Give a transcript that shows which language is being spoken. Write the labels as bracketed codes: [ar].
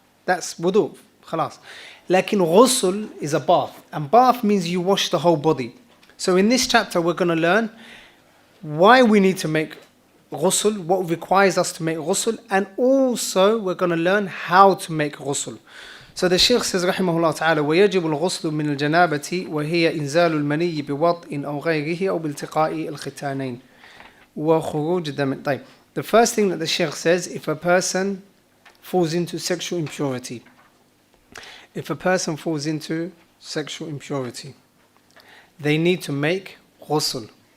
[en] That's wudu, khalas. Lakin ghusl is a bath, and bath means you wash the whole body. So in this chapter, we're going to learn why we need to make ghusl, what requires us to make ghusl, and also we're going to learn how to make ghusl. So the Shaykh says [ar] رحمه الله تعالى ويجب الغسل من الجنابة وهي إنزال المني بوضع أو غيره أو بالتقاء الختانين وخروج الدم. طيب. [en] The first thing that the Shaykh says, if a person falls into sexual impurity, they need to make ghusl.